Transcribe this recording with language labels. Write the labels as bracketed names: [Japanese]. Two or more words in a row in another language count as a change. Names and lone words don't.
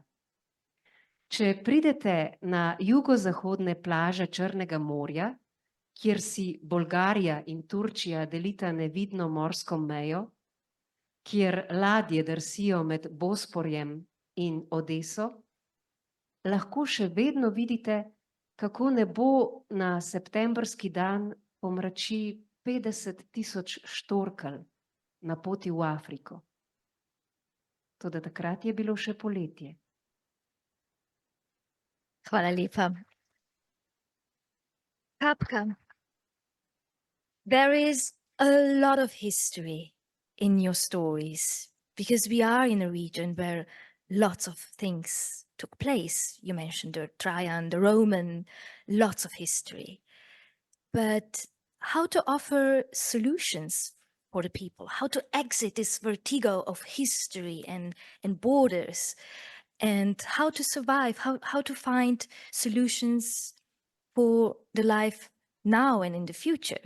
[Slovenian] Če pridete na jugozahodne plaže Črnega morja, kjer si Bolgarija in Turčija delita nevidno morsko mejo, kjer ladje drsijo med Bosporjem in Odeso, lahko še vedno vidite, kako nebo na septembrski dan pomrači 50.000 štorkelj na poti v Afriko. Toda takrat je bilo še poletje. Hvala lepa. Kapka, [English] there is a lot of history in your stories because we are in a region where lots of things took place. You mentioned the Trajan, the Roman, lots of history. But how to offer solutions for the people, how to exit this vertigo of history and borders, and how to survive, how to find solutions for the life now and in the future?